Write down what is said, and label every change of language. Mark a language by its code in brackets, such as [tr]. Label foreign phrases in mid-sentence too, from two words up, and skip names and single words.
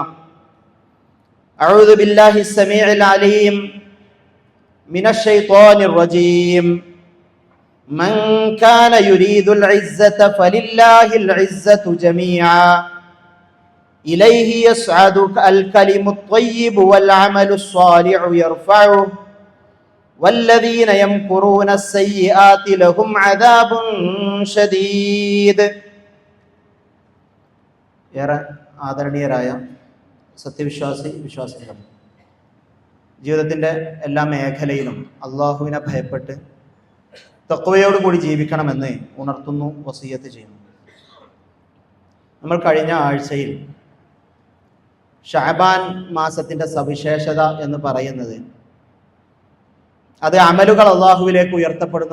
[ar] أعوذ بالله السميع العليم من الشيطان الرجيم من كان يريد العزة فلله العزة جميعا إليه يصعد الكلم الطيب والعمل الصالح يرفعه والذين يمكرون السيئات لهم عذاب شديد. [ml] ഏറെ ആദരണീയരായ വിശ്വാസികൾ, ജീവിതത്തിൻ്റെ എല്ലാ മേഖലയിലും അള്ളാഹുവിനെ ഭയപ്പെട്ട് തഖ്വയോടുകൂടി ജീവിക്കണമെന്ന് ഉണർത്തുന്നു, വസിയ്യത്ത് ചെയ്യുന്നു. നമ്മൾ കഴിഞ്ഞ ആഴ്ചയിൽ ഷഅബാൻ മാസത്തിൻ്റെ സവിശേഷത എന്ന് പറയുന്നത് അത് അമലുകൾ അള്ളാഹുവിലേക്ക് ഉയർത്തപ്പെടുന്ന